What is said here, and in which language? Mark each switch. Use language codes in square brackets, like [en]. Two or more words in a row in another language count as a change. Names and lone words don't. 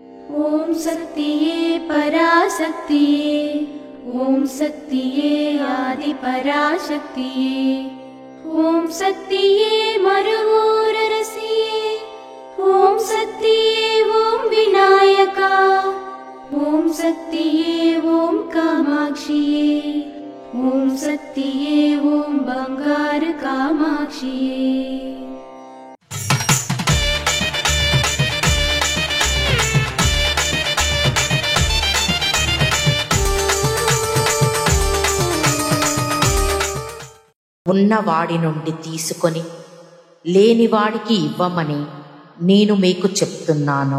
[ta] ஓம் சக்தியே பராசக்தியே, ஓம் சக்தியே ஆதி பராசக்தியே, ஓம் சக்தியே மருவூர் அரசியே, ஓம் சக்தியே ஓம் விநாயகா, ஓம் சக்தியே ஓம் காமாட்சியே, ஓம் சக்தியே ஓம் பங்காரு காமாட்சியே। [te] ఉన్నవాడి నుండి తీసుకొని లేనివాడికి ఇవ్వమని నేను మీకు చెప్తున్నాను.